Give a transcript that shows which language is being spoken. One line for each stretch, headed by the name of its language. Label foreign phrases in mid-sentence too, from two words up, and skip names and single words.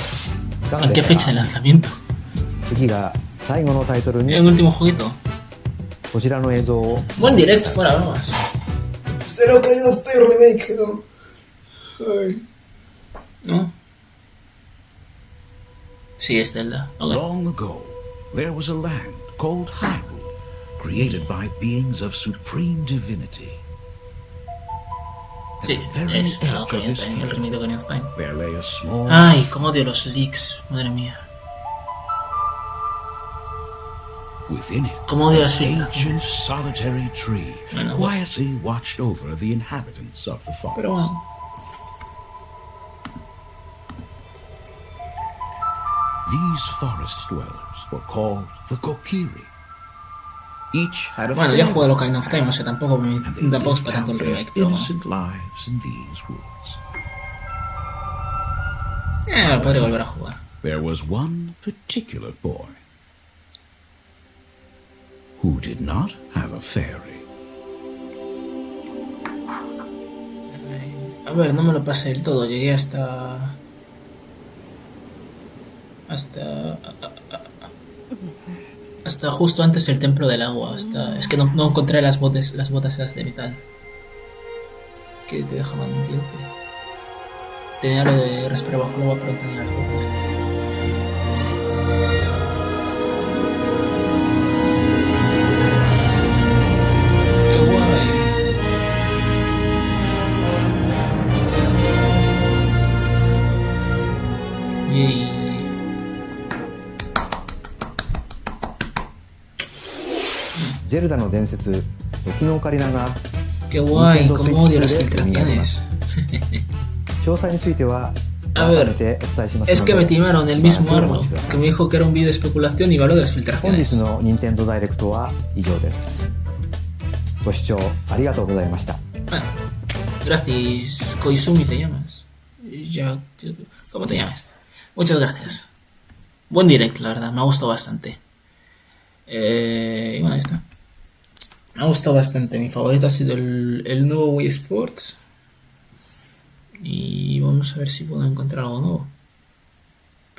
Spanish: ¿En qué fecha de lanzamiento? El último jueguito. Buen directo, fuera bromas. Cero caídas de remake, ¿no? Ay. ¿No? Sí, es Zelda. Okay.
English: Long ago, there was a land called Hyrule, created by beings of supreme divinity.
Spanish: Sí, es el remake de Ocarina of Time. Ay, cómo odio los leaks, madre mía.
English: Within it,
Spanish: Cómo odio las
English: an ancient
Spanish: filtraciones.
English: solitary tree quietly watched over the inhabitants of the forest.
Spanish: Pero bueno.
English: These forest dwellers were called the Kokiri. Each had a
Spanish: Bueno, ya he jugado Ocarina of Time, o sea, tampoco es para tanto el remake, pero bueno.
English: innocent lives in these woods.
Spanish: Lo podré volver a jugar.
English: There was one particular boy who did not have a fairy.
Spanish: A ver, no me lo pasé del todo, llegué hasta justo antes del templo del agua. Es que no encontré las botas esas de metal que te dejaban libre. Tenía lo de respirar bajo el agua, pero no tenía las botas. Qué guay. Yay.
Japanese: Zelda の伝説、時のオカリナが
Spanish: Qué guay,
Japanese: Nintendo
Spanish: cómo odio las
Japanese: Switch 2で手に入りま
Spanish: filtraciones.
Japanese: す。詳細については
Spanish: A ver, es que me timaron el mismo árbol, que me dijo que era un vídeo de especulación y valor de las
Japanese: 本
Spanish: filtraciones.
Japanese: 日の Nintendo Direct は以上です。ご視聴ありがとうございました。
Spanish: Bueno, gracias, Koizumi te llamas. Ya, ¿cómo te llamas? Muchas gracias. Buen direct, la verdad, me ha gustado bastante. Y bueno, ahí está. Me ha gustado bastante. Mi favorito ha sido el nuevo Wii Sports. Y vamos a ver si puedo encontrar algo nuevo.